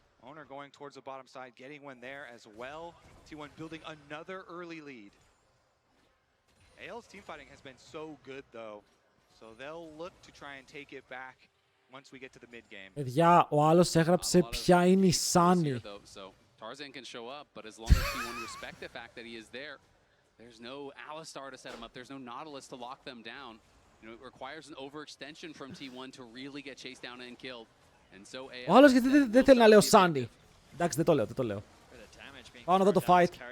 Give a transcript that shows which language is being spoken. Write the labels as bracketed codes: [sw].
[en] Owner going towards the bottom side, getting one there as well. T1 building another early lead. AL's teamfighting has been so good though, so they'll look to try and take it back once we get to the mid game. [el] Παιδιά, ο άλλος έγραψε ποια είναι η Sunny. [en] Tarzan can show up, but as long as T1 respect the fact that he is there, there's no Alistar to set him up, there's no Nautilus to lock them down. You know, it requires an overextension from T1 to really get chased down and killed. [el] Ο άλλος γιατί δεν θέλει να λέω Sunny. Εντάξει, δεν το λέω. Πάνω εδώ το fight.